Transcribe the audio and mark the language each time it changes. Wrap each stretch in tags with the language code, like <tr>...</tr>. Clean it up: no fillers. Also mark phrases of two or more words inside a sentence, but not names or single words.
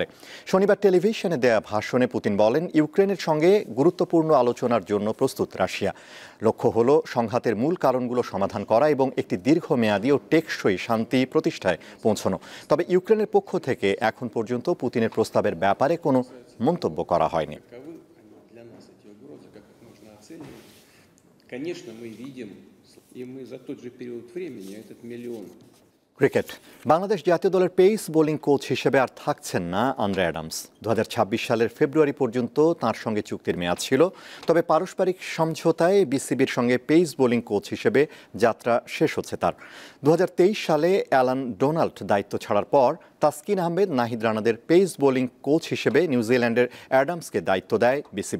<bn>শনিবার টেলিভিশনে দেয়া ভাষণে পুতিন বলেন, ইউক্রেনের সঙ্গে গুরুত্বপূর্ণ আলোচনার জন্য প্রস্তুত রাশিয়া। লক্ষ্য হল সংঘাতের মূল কারণগুলো সমাধান করা এবং একটি দীর্ঘমেয়াদী ও টেকসই শান্তি প্রতিষ্ঠায় পৌঁছানো। তবে ইউক্রেনের পক্ষ থেকে এখন পর্যন্ত পুতিনের প্রস্তাবের ব্যাপারে কোনো মন্তব্য করা হয়নি।</bn> <ru>Конечно, мы видим, и мы за тот же период времени этот миллион.</ru> <bn>ক্রিকেট। বাংলাদেশ জাতীয় দলের</bn> <en>pace bowling coach</en> <bn>হিসেবে আর থাকছেন না আন্দ্রে অ্যাডামস। ২০২৬ সালের ফেব্রুয়ারি পর্যন্ত তার সঙ্গে চুক্তির মেয়াদ ছিল। তবে পারস্পরিক সমঝোতায় বিসিবির সঙ্গে</bn> <en>pace bowling coach</en> <bn>হিসেবে যাত্রা শেষ হচ্ছে তার। ২০২৩ সালে অ্যালান ডোনাল্ড দায়িত্ব ছাড়ার পর তাসকিন আহমেদ, নাহিদ রানাদের</bn> <en>pace bowling coach</en> <bn>হিসেবে নিউজিল্যান্ডের অ্যাডামসকে দায়িত্ব দেয় বিসিবি।</bn>